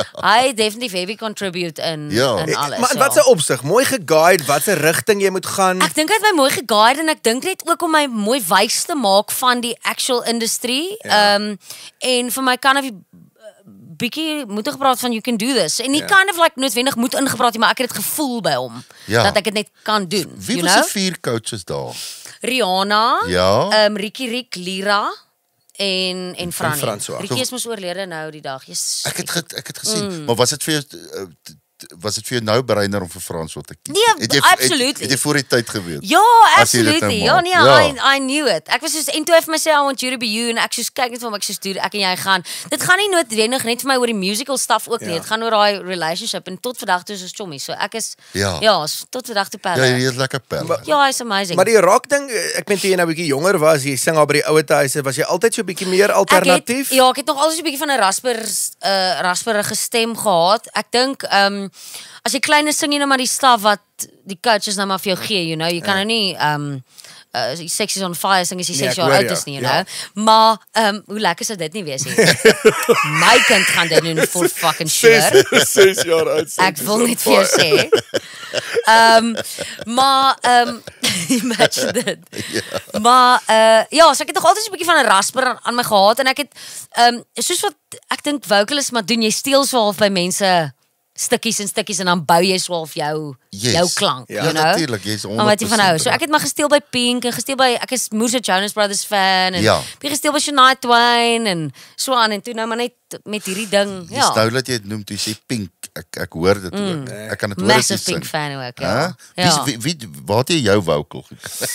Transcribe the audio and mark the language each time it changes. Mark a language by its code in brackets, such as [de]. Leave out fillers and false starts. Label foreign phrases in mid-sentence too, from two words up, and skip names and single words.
[af] Hy definitief [en] heavy contribute [af] in Ja. alles. Maar in ja. wat 'n opsig? Mooi geguide, wat 'n rigting jy moet gaan. Ek dink hy het my mooi geguide en ek dink net ook om my mooi wys te maak van die [en] actual industry. [af] En vir my kan of bietjie moet gepraat van [en] you can do this. [af] En nie [en] kind of like [af] noodwendig moet ingepraat nie, maar ek het dit gevoel by hom Ja. dat ek dit net kan doen. Wie [en] you [af] was [en] know? [af] die 4 coaches daar? Rihanna, Ja. Ricky Rick, Lira en Franny. François. Ricky is mos oorlede nou die dag. Yes. Ek het gesien, maar was dit vir jou was dit vir jou nou breiner om vir Frans wat te kies? Nee, absolutely. Het jy voor die tyd geweet? Ja, As jy dit absolutely. nou Ja, maak. nee, Ja. [en] I knew it. [af] Ek was soos en toe hy vir my sê [en] I want you to be you [af] en ek soos kyk net vir hom ek soos dude, ek en jy gaan. Dit gaan nie noodwendig net vir my oor die [en] musical stuff [af] ook nie. Dit gaan oor daai relationship en tot vandag toe is ons chommies. So ek is tot vandag toe Ja, pelle. jy is lekker pelle. Ja, hy's amazing. Maar die rock ding, ek meen toe jy nou 'n bietjie jonger was, jy sing al by die ouer huise, was jy altyd so 'n bietjie meer alternatief? Ek het nog altyd so 'n bietjie van 'n rasperige stem gehad. Ek dink as jy klein is sing jy nou maar die stuff wat die coaches nou maar vir jou gee, [en] you know. [af] Jy kan nou nie Sex is on Fire sing as jy 6 ek jaar hoor oud jou. is nie, you Ja. know. Maar hoe lekker sou dit nie wees nie. My kind gaan dit doen [en] for fucking sure. [af] 6 jaar oud. Ek wil net vir jou sê. Maar imagine dit. Maar ja, so ek het nog altyd so 'n bietjie van 'n rasper aan my gehad en ek het soos wat ek dink vocalists maar doen, jy steel so half by mense stukkies en stukkies en dan bou jy so half jou klank, Ja, [en] you know. [af] natuurlijk, jy is 100% Maar wat jy van hou. So reg. ek het maar gesteel by Pink en gesteel by ek is Moose Jonas Brothers fan en Ja. ek gesteel by Shania Twain en so aan en toe nou maar net met hierdie ding. Dis nou dat jy het noem, toe jy sê Pink, ek hoor dit ook. Ek kan dit hoor as jy Massive Pink sing. fan ook, Hè? ja. Ja. Waar het jy jou vocal gekry?